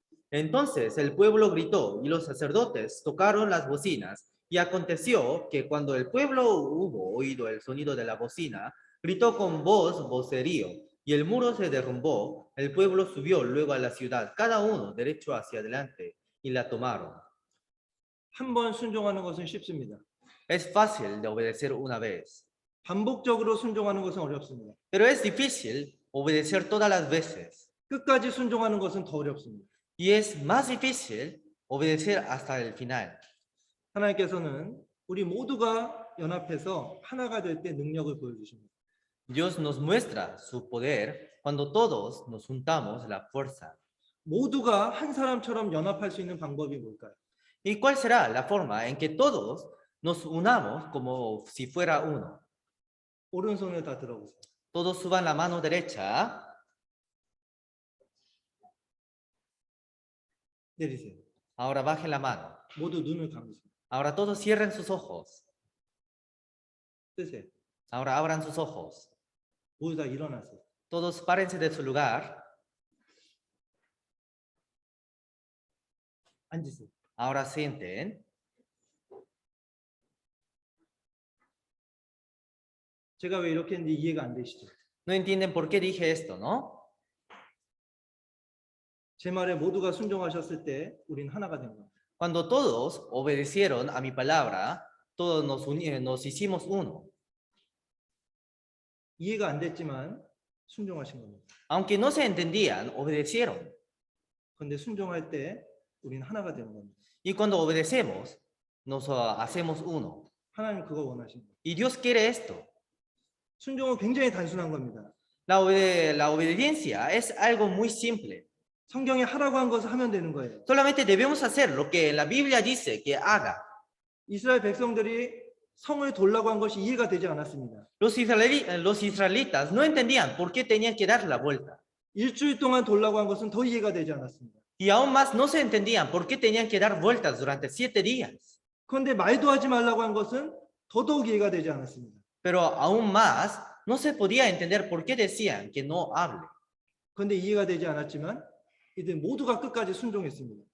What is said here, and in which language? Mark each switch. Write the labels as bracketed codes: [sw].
[es] Entonces el pueblo gritó y los sacerdotes tocaron las bocinas, y aconteció que cuando el pueblo hubo oído el sonido de la bocina, gritó con vocerío, y el muro se derrumbó. El pueblo subió luego a la ciudad, cada uno derecho hacia adelante, y la tomaron. [ko] 한 번 순종하는 것은 쉽습니다. [es] Es fácil de obedecer una vez, [ko] 반복적으로 순종하는 것은 어렵습니다. [es] pero es difícil obedecer todas las veces. [ko] 끝까지 순종하는 것은 더 어렵습니다. [es] Y es más difícil obedecer hasta el final. [ko] 하나님께서는 우리 모두가 연합해서 하나가 될 때 능력을 보여주십니다. [es] Dios nos muestra su poder cuando todos nos juntamos la fuerza. [ko] 모두가 한 사람처럼 연합할 수 있는 방법이 뭘까요? [es] ¿Y cuál será la forma en que todos nos unamos como si fuera uno? [ko] 오른손을 다 들어보세요. [es] Todos suban la mano derecha, [ko] 내리세요. [es] ahora bajen la mano. [ko] 모두 눈을 감으세요. [es] Ahora todos cierren sus ojos. [ko] 뜨세요. [es] Ahora abran sus ojos. [ko] 모두 다 일어나세요. [es] Todos párense de su lugar. [ko] 앉으세요. [es] Ahora sienten. [ko] 제가 왜 이렇게 했는지 이해가 안 되시죠? [es] No entienden por qué dije esto, ¿no? [ko] 제 말에 모두가 순종하셨을 때 우린 하나가 된 겁니다. [es] Cuando todos obedecieron a mi palabra, todos nos hicimos uno. [ko] 이해가 안 됐지만 순종하신 겁니다. [es] Aunque no se entendían, obedecieron. [ko] 그런데 순종할 때 우린 하나가 되는 겁니다. [es] Y cuando obedecemos, nos hacemos uno. [ko] 하나님 그거 원하신 거예요. [es] Y Dios quiere esto. [ko] 순종은 굉장히 단순한 겁니다. [es] La obediencia es algo muy simple. [ko] 성경에 하라고 한 것을 하면 되는 거예요. [es] Solamente debemos hacer lo que la Biblia dice que haga. [ko] 이스라엘 백성들이 성을 돌라고 한 것이 이해가 되지 않았습니다. [es] Los israelitas no entendían por qué tenían que dar la vuelta. [ko] 일주일 동안 돌라고 한 것은 더 이해가 되지 않았습니다. [es] Y aún más no se entendían por qué tenían que dar vueltas durante 7 días. [ko] 그런데 말도 하지 말라고 한 것은 더더욱 이해가 되지 않았습니다. [es] Pero aún más no se podía entender por qué decían que no hable. [ko] 그런데 이해가 되지 않았지만 이들 모두가 끝까지 순종했습니다.